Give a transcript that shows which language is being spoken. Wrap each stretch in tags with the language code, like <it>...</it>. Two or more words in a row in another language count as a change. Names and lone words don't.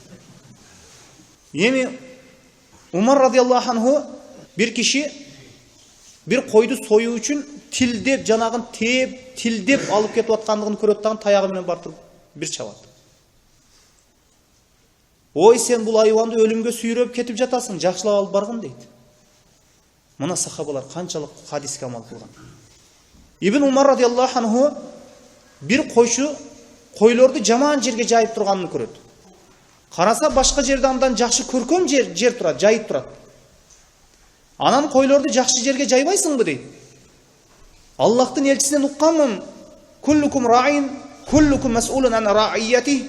<ky>Эми Умар радиаллаху анху бир киши бир койду союу үчүн тилдеп, жанагын тээп, тилдеп алып кетип аткандыгын көрөт дагы, таягы менен барып бир чабат. Ой, сен бул айванды өлүмгө сүйрөп кетип жатасың, жакшылап алып баргын дейт. Мына сахабалар канчалык хадиске амал кылган. Ибн Умар радиаллаху анху бир койчу койлорду жаман жерге жайып турганын көрөт. Караса башка жерде андан жакшы көркөм жер турат, жайып турат. Анан койлорду жакшы жерге жайбайсыңбы дейт. Аллахтын элчисинен укканмын.</ky> <ar>كلكم راع وكلكم مسؤول عن رعيته.</ar>